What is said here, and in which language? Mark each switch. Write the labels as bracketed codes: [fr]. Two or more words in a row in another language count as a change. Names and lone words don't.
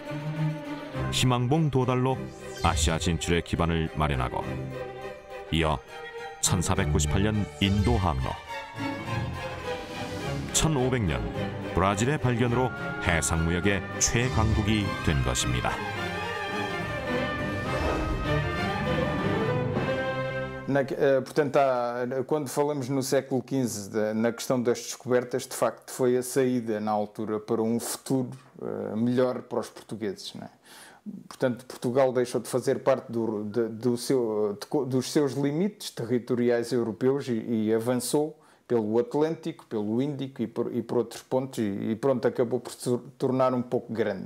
[ko] 희망봉 도달로 아시아 진출의 기반을 마련하고 이어 1498년 인도 항로, 1500년 브라질의 발견으로 해상무역의 최강국이 된 것입니다. [pt] Portanto, quando falamos no século XV na questão das descobertas, de facto foi a saída na altura para futuro melhor para os portugueses, não é? Portanto, Portugal deixou de fazer parte dos seus limites territoriais europeus e avançou pelo Atlântico, pelo Índico e por outros pontos e pronto, acabou por se tornar um pouco grande.